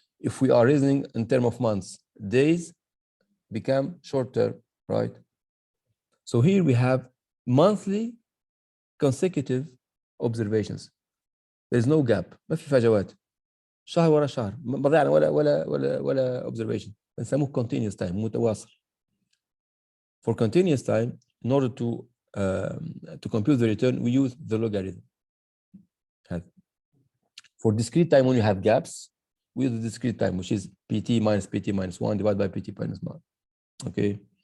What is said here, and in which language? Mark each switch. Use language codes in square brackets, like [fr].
[en] If we are reasoning in terms of months, days become short term, right? So here we have monthly consecutive observations. There's no gap. [ar] ما في فجوات. شهر ورا شهر ما ضيعنا ولا observation. [en] بنسموه continuous time متواصل. For continuous time, in order to compute the return, we use the logarithm. For discrete time, when you have gaps, we use the discrete time, which is pt minus 1 divided by pt minus 1. Okay.